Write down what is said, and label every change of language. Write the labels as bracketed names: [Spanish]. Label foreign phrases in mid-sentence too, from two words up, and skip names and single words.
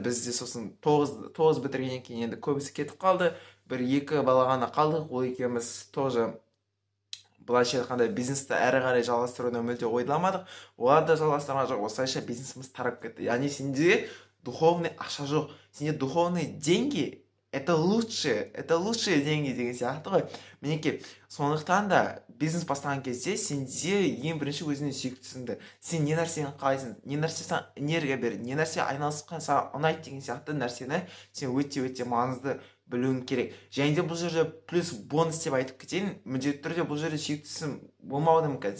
[Kazakh] Бізде сосын 9 бітіргеннен кейін енді көбісі кетіп қалды. 1-2 бала ғана қалдық. Ол екеуміз тоже былайша айтқанда бизнесті әрі қарай жалғастыруды мүлде ойламадық. Олар да жалғастырған жоқ. Осылайша бизнесіміз тарап кетті. Яғни сенде духовный ақша жоқ. [Russian] Сенде духовные деньги это лучшие деньги [Kazakh] деген сияқты ғой. Мінекей, сондықтан да бизнес бастаған кезде сенде ең бірінші өзіңнің сүйіктісіңді, сен не нәрсені қалайсың, не нәрсе саған энергия береді, не нәрсе айналысқан саған ұнайды деген сияқты нәрсені сен өте маңызды білуің керек. Және де бұл жерде плюс бонус деп айтып кетейін, міндетті түрде бұл жерде сүйіктісің болмауы да мүмкін.